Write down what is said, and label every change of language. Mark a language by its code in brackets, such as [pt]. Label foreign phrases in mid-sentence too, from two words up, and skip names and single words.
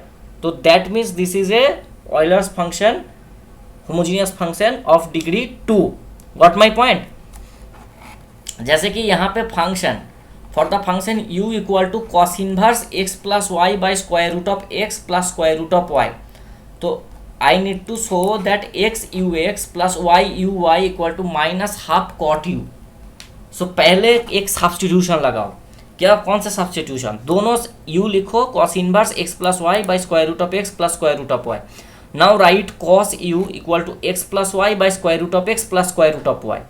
[en] तो that means this is a Euler's function, homogeneous function of degree 2. got my point? [hi] जैसे कि यहाँ पे [en] function for the function u equal to cos inverse x plus y by square root of x plus square root of y, तो I need to show that x u x plus y u y equal to minus half cot u. [hi] सो पहले एक सब्स्टिट्यूशन लगाओ। क्या? कौन सा सब्स्टिट्यूशन? दोनों u लिखो [en] cos inverse x plus y by square root of x plus square root of y. now write cos u equal to x plus y by square root of x plus square root of y.